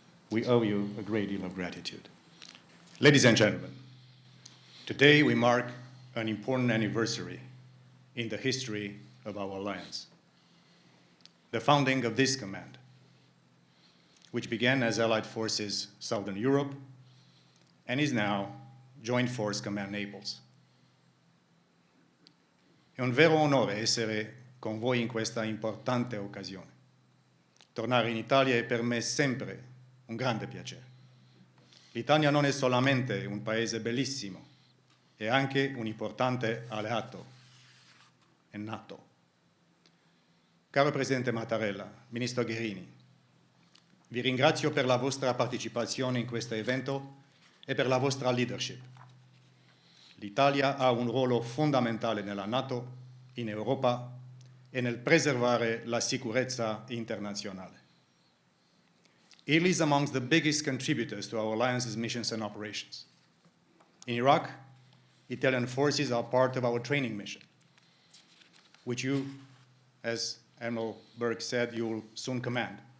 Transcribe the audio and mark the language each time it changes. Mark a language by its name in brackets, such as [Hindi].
[English] We owe you a great deal of gratitude. Ladies and gentlemen, today we mark an important anniversary in the history of our alliance. The founding of this command, which began as Allied Forces Southern Europe and is now Joint Force Command Naples. [Italian] È un vero onore essere con voi in questa importante occasione. Tornare in Italia è per me sempre un grande piacere. L'Italia non è solamente un paese bellissimo, è anche un importante alleato e NATO. Caro Presidente Mattarella, Ministro Guerini, vi ringrazio per la vostra partecipazione in questo evento e per la vostra leadership. L'Italia ha un ruolo fondamentale nella NATO, in Europa e nel preservare la sicurezza internazionale. [English] Italy is amongst the biggest contributors to our alliance's missions and operations. In Iraq, Italian forces are part of our training mission, which you, as Admiral Burke said, you will soon command.